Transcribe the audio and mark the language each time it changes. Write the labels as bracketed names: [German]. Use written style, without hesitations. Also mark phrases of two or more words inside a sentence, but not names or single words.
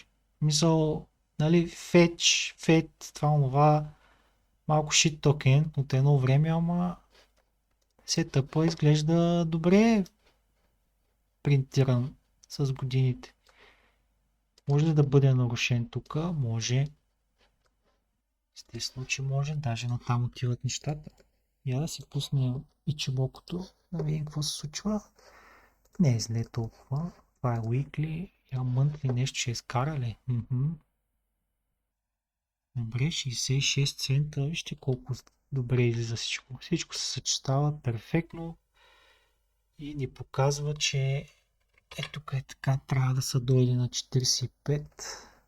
[Bulgarian] Мисъл, нали, фетч, това, малко shit токен от едно време, ама сетъпа изглежда добре принтиран с годините. Може ли да бъде нарушен тук? Може. Естествено, че може. Даже натам отиват нещата. Я да си пуснем ичибокото, да видим какво се случва. Не е зле толкова. Това е weekly. Я monthly нещо ще изкара ли? Добре, 66 цента. Вижте колко добре излиза всичко. Всичко се съчетава перфектно и ни показва, че тук е така, трябва да са дойде на 45.